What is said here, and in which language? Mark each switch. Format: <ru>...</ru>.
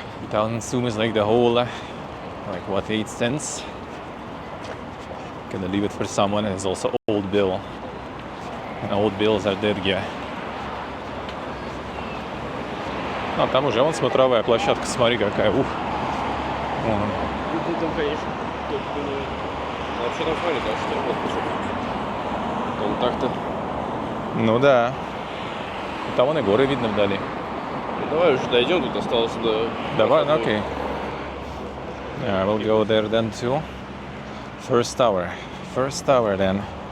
<en>1000 soom is like the whole, like what, 8 cents? Gonna leave it for someone. It's also old bill. And old bills are dead, yeah.</en> <ru>А там уже вон смотровая площадка, смотри какая. Ух. Вон. Ну, там, конечно, только не... А вообще нормально, да, что вот почему? Там так-то. Ну да. Там вон и горы видно вдали. Ну, давай уже дойдем, тут осталось до... Давай, окей.</ru> <en>Yeah, we'll go there then too. First tower. First tower then.</en>